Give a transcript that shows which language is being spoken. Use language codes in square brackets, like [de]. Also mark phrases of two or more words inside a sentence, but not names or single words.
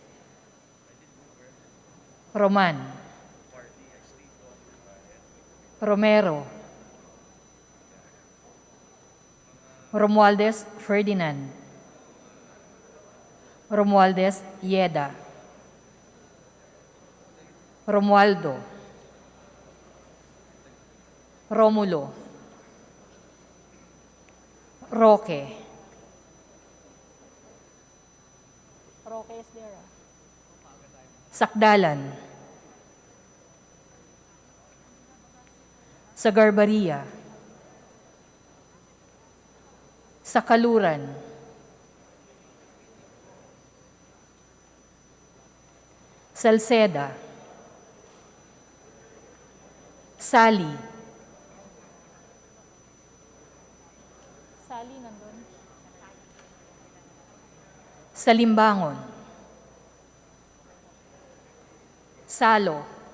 [en] Roman, Romero, Romualdez Ferdinand, Romualdez Yeda, Romualdo, Romulo, Roque. Roque is there. Sakdalan. Sa Garbaria. Sa Kaluran. Salceda. Sali. [tl] Sali nandun. Salimbangon. Salo.